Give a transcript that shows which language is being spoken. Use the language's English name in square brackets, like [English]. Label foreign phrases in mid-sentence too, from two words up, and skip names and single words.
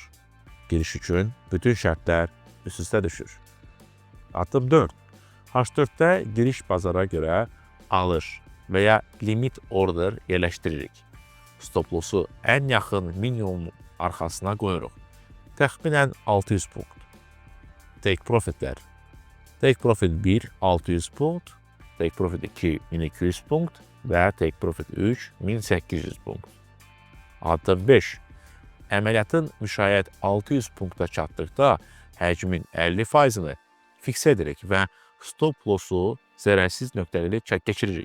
[Azerbaijani] Giriş üçün bütün şərtlər üst-üstə düşür. Addım 4. H4-də giriş bazara görə alış və ya [English] limit order [Azerbaijani] yerləşdiririk. [English] Stop lossu [Azerbaijani] ən yaxın minimum arxasına qoyuruq. Təxminən 600 punkt. [English] Take profitler. Take profit [Azerbaijani] 1 600 punkt, [English] take profit [Azerbaijani] 2 1200 punkt və [English] take profit [Azerbaijani] 3 1800 punkt. Addım 5. Əməliyyatın müşayiət 600 punkta çatdıqda həcmin 50%-ni fiksə edirik və [English] stop lossu [Azerbaijani] zərərsiz nöqtəli keçiririk.